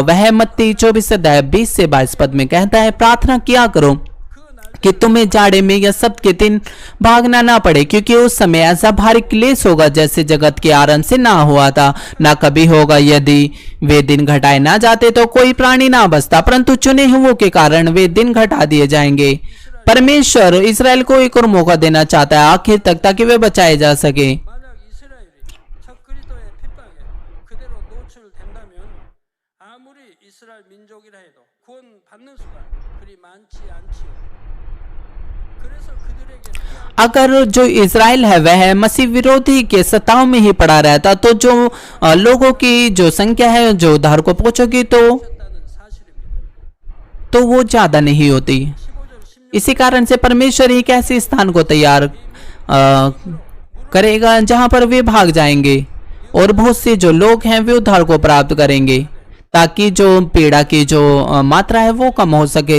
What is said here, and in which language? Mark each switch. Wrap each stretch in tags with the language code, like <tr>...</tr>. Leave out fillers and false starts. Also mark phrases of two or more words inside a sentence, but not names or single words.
<hi>वह मत्ती 24:20 से 22 पद में कहता है, प्रार्थना किया करो कि तुम्हें जाड़े में या सब्त के दिन भागना ना पड़े, क्योंकि उस समय ऐसा भारी क्लेश होगा जैसे जगत के आरंभ से ना हुआ था ना कभी होगा। यदि वे दिन घटाए ना जाते तो कोई प्राणी ना बचता, परंतु चुने हुओं के कारण वे दिन घटा दिए जाएंगे। परमेश्वर इजराइल को एक और मौका देना चाहता है आखिर तक ताकि वे बचाए जा सके।</hi> <ko>만약 이스라엘이 첫 그리스도의 핍박에 그대로 노출된다면 아무리 이스라엘 민족이라 해도 구원 받는 수가 그리 많지 않지요. 그래서 그들에게</ko> <hi>अगर जो इजराइल है वह मसीह विरोधी के सताव में ही पड़ा रहता तो जो लोगों की जो संख्या है जो उद्धार को पहुंचेगी</hi> <ko>피했다는 사실입니다.</ko> <hi>तो वो ज्यादा नहीं होती।</hi> <ko>15절 16</ko> <hi>इसी कारण से परमेश्वर एक ऐसे स्थान को तैयार करेगा जहां पर वे भाग जाएंगे और बहुत से जो लोग हैं वे उद्धार को प्राप्त करेंगे। ताकि जो पीड़ा की जो मात्रा है वो कम हो सके।</hi>